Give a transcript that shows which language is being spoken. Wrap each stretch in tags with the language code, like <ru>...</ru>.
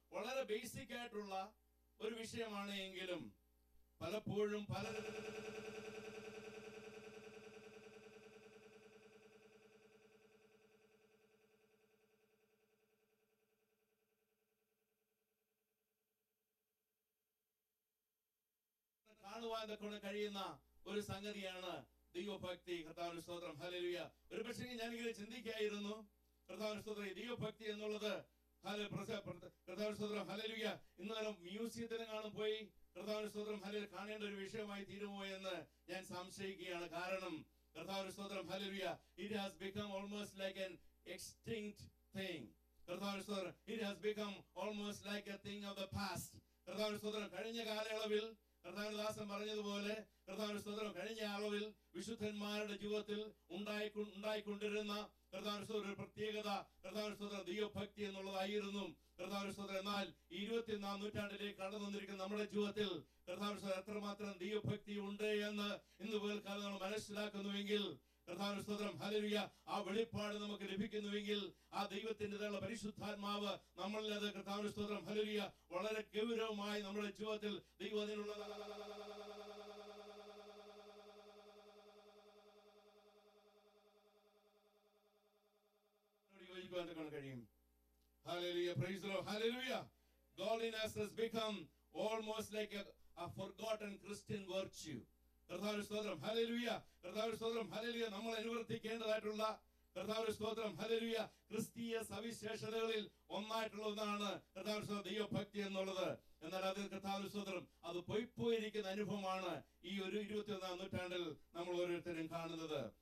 <ml>വളരെ ബേസിക് ആയിട്ടുള്ള ഒരു വിഷയമാണ് എങ്കിലും പലപ്പോഴും കാണുവാൻ കൊണ്ട് കഴിയുന്ന ഒരു സംഗതിയാണ് ദൈവഭക്തി. കർത്താവിന്റെ സ്തോത്രം. ഹല്ലേലൂയ. ഒരു പക്ഷേ ഞാനിങ്ങനെ ചിന്തിക്കായിരുന്നു കർത്താവിന്റെ സ്തോത്രം ദൈവഭക്തി എന്നുള്ളത് കർത്താവിന്റെ സ്തോത്രം. ഹല്ലേലൂയ. ഇന്നലെ മ്യൂസിയത്തിനെങ്ങാനും പോയി കർത്താവിന്റെ സ്തോത്രം ഹല്ലേലൂയ കാണേണ്ട ഒരു വിഷയമായി തീരുമോ എന്ന് ഞാൻ സംശയിക്കുകയാണ്. കാരണം കർത്താവിന്റെ സ്തോത്രം. Hallelujah.</ml> <en>It has become almost like an extinct thing.</en> <ml>കർത്താവിന്റെ സ്തോത്രം.</ml> <en>It has become almost like a thing of the past.</en> <ml>കർത്താവിന്റെ സ്തോത്രം. കഴിഞ്ഞ കാലയളവിൽ കർത്താവിന്റെ ദാസൻ പറഞ്ഞതുപോലെ കർത്താവിന്റെ സ്തോത്രം കഴിഞ്ഞ അളവിൽ വിശുദ്ധന്മാരുടെ ജീവിതത്തിൽ ഉണ്ടായിക്കൊണ്ടിരുന്ന കർത്താവിന്റെ സ്തോത്രം ഒരു പ്രത്യേകത കർത്താവിന്റെ സ്തോത്രം ദൈവഭക്തി എന്നുള്ളതായിരുന്നു. കർത്താവിന്റെ സ്തോത്രം. എന്നാൽ 21-ാം നൂറ്റാണ്ടിലേക്ക് കടന്നു വന്നിരിക്കുന്ന നമ്മുടെ ജീവിതത്തിൽ കർത്താവിന്റെ സ്തോത്രം എത്രമാത്രം ദൈവഭക്തി ഉണ്ട് എന്ന് ഇന്ന് പോൽക്കാലം നമ്മൾ മനസ്സിലാക്കുന്നുവെങ്കിൽ കർത്താവിന്റെ സ്തോത്രം. ഹല്ലേലൂയ. ആ വെളിപ്പാട് നമുക്ക് ലഭിക്കുന്നുവെങ്കിൽ ആ ദൈവത്തിൻ്റെതായുള്ള പരിശുദ്ധാത്മാവ് നമ്മളിൽ അത് കർത്താവിന്റെ സ്തോത്രം. ഹല്ലേലൂയ വളരെ ഗൗരവമായി നമ്മുടെ ജീവിതത്തിൽ ദൈവം അതിനുള്ള കഴിയും.</ml> <en>Hallelujah. Praise the Lord. Hallelujah. Godliness has become almost like a forgotten Christian virtue.</en> <ml>കർത്താവിന്റെ സ്തോത്രം. ഹല്ലേലൂയ. കർത്താവിന്റെ സ്തോത്രം. ഹല്ലേലൂയ. നമ്മൾ അനുവർത്തിക്കേണ്ടതായിട്ടുള്ള കർത്താവിന്റെ സ്തോത്രം. ഹല്ലേലൂയ ക്രിസ്തീയ സവിശേഷതകളിൽ ഒന്നായിട്ടുള്ള ഒന്നാണ് കർത്താവിന്റെ സ്തോത്രം ദൈവഭക്തി എന്നുള്ളത്. എന്നാൽ അത് കർത്താവിന്റെ സ്തോത്രം അത് പോയിരിക്കുന്ന അനുഭവമാണ് ഈ ഒരു 21-ാം നൂറ്റാണ്ടിൽ നമ്മൾ ഓരോരുത്തരും കാണുന്നത്.</ml>